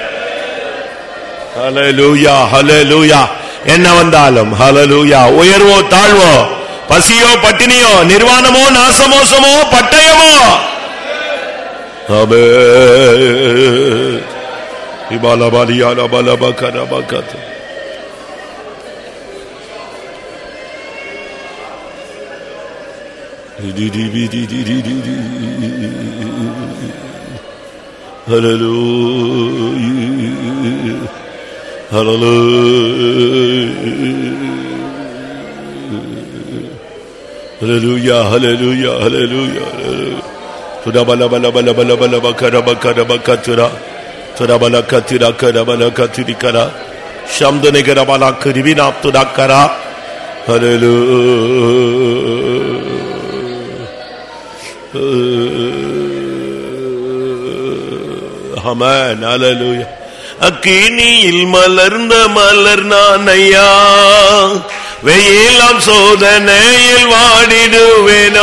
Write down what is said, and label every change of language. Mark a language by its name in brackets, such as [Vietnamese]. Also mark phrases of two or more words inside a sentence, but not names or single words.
[Tamil] ஹல்லேலூயா, ஹல்லேலூயா. என்ன வந்தாலும், ஹல்லேலூயா, உயர்வோ தாழ்வோ, பசியோ பட்டினியோ, நிர்வாணமோ நாசமோசமோ பட்டயமோ, ஆமென். இபாலபாலியால பலபகரபகத். [English] Hallelujah, hallelujah, hallelujah, hallelujah. Tura bala bala bala bala bala bakara bakara bakatura, tura bala katira kara bala katiri kara, shamdane kara bala kiribina tura kara. Hallelujah. Amen. Hallelujah. [Tamil] அக்கினியில் மலர்ந்த மலர் நானையா, வெயிலாம் சோதனையில் வாடிடுவேனோ.